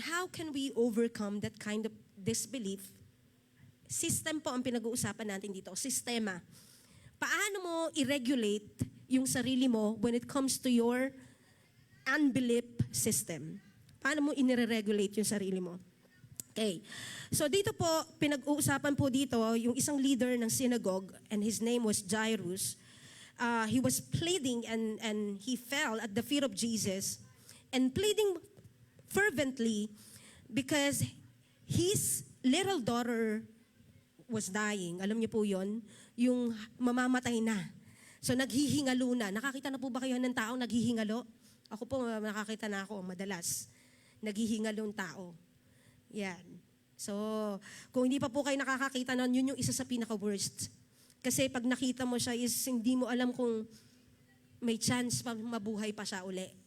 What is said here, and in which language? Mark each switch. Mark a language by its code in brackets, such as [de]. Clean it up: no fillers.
[en] How can we overcome that kind of disbelief? [tl] System po ang pinag-uusapan natin dito. Sistema. Paano mo i-regulate yung sarili mo [en] when it comes to your unbelief system? [tl] Paano mo inire-regulate yung sarili mo? Okay. So dito po, pinag-uusapan po dito, yung isang leader ng synagogue, [en] and his name was Jairus. He was pleading and he fell at the feet of Jesus and pleading fervently because his little daughter was dying. [tl] Alam niyo po yon, yung mamamatay na. So naghihingalo na. Nakakita na po ba kayo ng taong naghihingalo? Ako po, nakakita na ako madalas. Naghihingalong tao. Yan. So, kung hindi pa po kayo nakakakita nun, yun yung isa sa pinaka-worst. Kasi pag nakita mo siya is hindi mo alam kung may chance pa mabuhay pa siya uli.